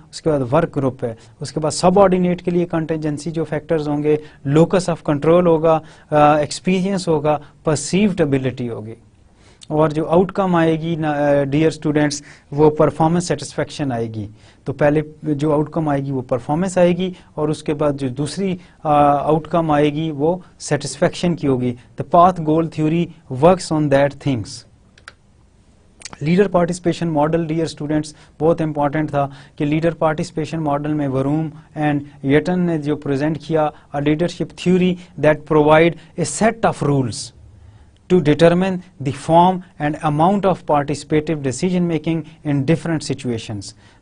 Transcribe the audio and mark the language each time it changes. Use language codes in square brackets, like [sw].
[ur] اس کے بعد work group ہے. اس کے بعد سب آرڈینیٹ کے لیے کنٹینجنسی جو فیکٹرز ہوں گے, لوکس آف کنٹرول ہوگا, ایکسپیرینس ہوگا, پرسیوڈ ابیلٹی ہوگی. اور جو آؤٹ کم آئے گی ڈیئر اسٹوڈینٹس وہ پرفارمنس سیٹسفیکشن آئے گی. تو پہلے جو آؤٹ کم آئے گی وہ پرفارمنس آئے گی, اور اس کے بعد جو دوسری آؤٹ کم آئے گی وہ سیٹسفیکشن کی ہوگی. [en] The path goal theory works on that things. [ur] Leader participation model dear students بہت امپورٹنٹ تھا کہ لیڈر پارٹیسپیشن ماڈل میں وروم اینڈ یٹن نے جو پریزنٹ کیا leadership theory [en] That provide a set of rules to determine the form and amount of participative decision making in different situations.